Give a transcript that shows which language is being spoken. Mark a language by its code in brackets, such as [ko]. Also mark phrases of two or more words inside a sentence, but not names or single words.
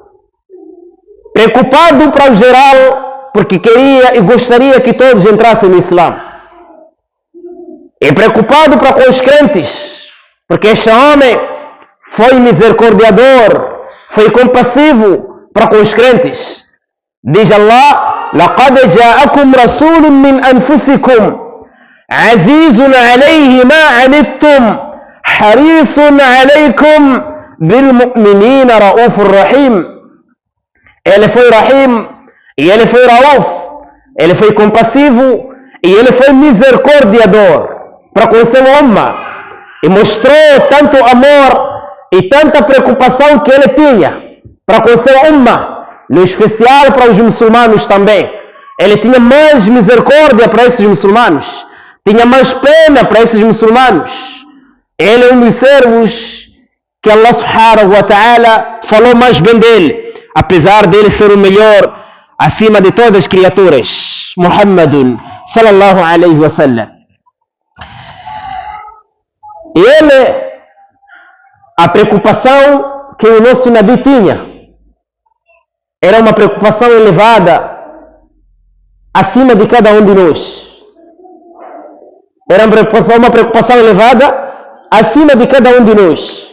[pt] Preocupado para o geral porque queria e gostaria que todos entrassem no Islã. E preocupado para com os crentes, porque este homem foi misericordiador, foi compassivo para com os crentes. [ar] Diz Allah, لَقَدْ جَاءَكُمْ رَسُولٌ مِّنْ أَنفُسِكُمْ عزيز عليه ما عنتم حريص عليكم بالمؤمنين رؤوف رحيم. [pt] Ele foi Rahim e ele foi Rauf, ele foi compassivo e ele foi misericordiador para com seu umma e mostrou tanto amor e tanta preocupação que ele tinha para com seu umma, no especial para os muçulmanos também. Ele tinha mais misericórdia para esses muçulmanos, tinha mais pena para esses muçulmanos. Ele é um dos servos que [ar] الله سبحانه وتعالى [pt] falou mais bem dele, apesar dele ser o melhor acima de todas as criaturas, [ar] محمد صلى الله عليه وسلم. [pt] Ele, a preocupação que o nosso Nabi tinha era uma preocupação elevada acima de cada um de nós. Era uma preocupação elevada acima de cada um de nós.